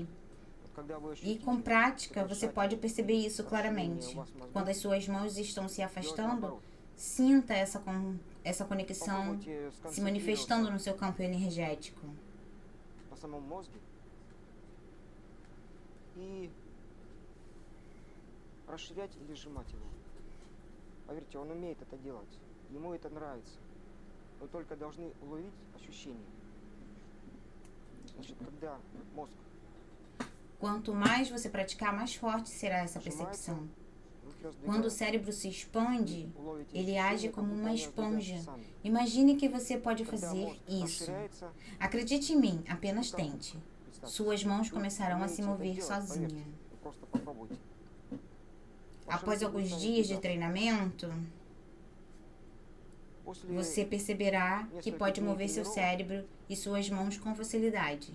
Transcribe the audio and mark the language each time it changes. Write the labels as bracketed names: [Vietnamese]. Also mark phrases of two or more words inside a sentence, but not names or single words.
[Portuguese] E com prática você pode perceber isso claramente. Quando as suas mãos estão se afastando, sinta essa conexão se manifestando no seu campo energético. [Russian] E расширять или сжимать его. Поверьте, он умеет это делать. Ему это нравится. Вы только должны уловить ощущение. Значит, когда мозг [Portuguese] Quanto mais você praticar, mais forte será essa percepção. Quando o cérebro se expande, ele age como uma esponja. Imagine que você pode fazer isso. Acredite em mim, apenas tente. Suas mãos começarão a se mover sozinha. Após alguns dias de treinamento, você perceberá que pode mover seu cérebro e suas mãos com facilidade.